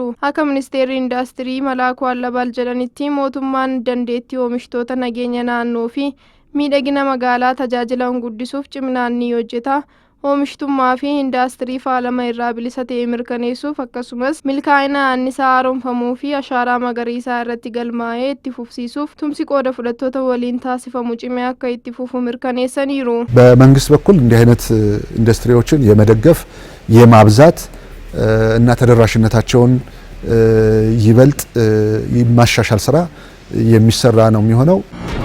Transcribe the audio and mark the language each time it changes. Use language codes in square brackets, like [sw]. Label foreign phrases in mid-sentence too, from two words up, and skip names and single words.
[om] Akka ministeerri indaastirii Malaakuu Allabal jedhanitti mootummaan dandeettii oomishtoota nageenya naannoo fi miidhagina magaalaa tajaajilan guddisuuf ciminaan ni hojjeta. Oomishtummaa fi indaastirii faalama irraa bilisa ta'e mirkaneessuuf akkasumas milkaa'ina annisaa haaromfamuu fi ashaaraa magariisaa irratti galmaa'ee itti fufsiisuuf tumsi qooda fudhattoota waliin taasifamu cimee akka itti fufu mirkaneessaniiru. [am] በመንግስት በኩል እንዲህ አይነት ኢንዱስትሪዎችን የመደገፍ የማብዛት እና ተደራሽነታቸውን ይበልጥ የማሻሻል ስራ የሚሰራ ነው የሚሆነው።